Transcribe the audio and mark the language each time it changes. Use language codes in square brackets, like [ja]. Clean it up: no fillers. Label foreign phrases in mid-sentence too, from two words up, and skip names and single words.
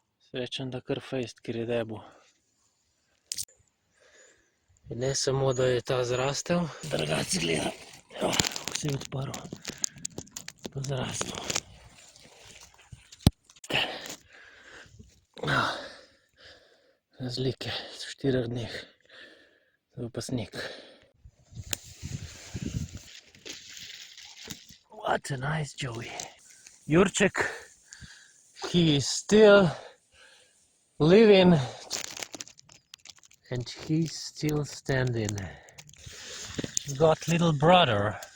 [sl] Srečen, da kar fejst, ker je debo. In ne samo, da je ta zrastel, drugače gleda, kako se je odprl, pa zrastel. Razlike v 4 dneh, to je pa sneg. [en] What a nice Joey. Jurček, he is still living and he's still standing. He's got little brother.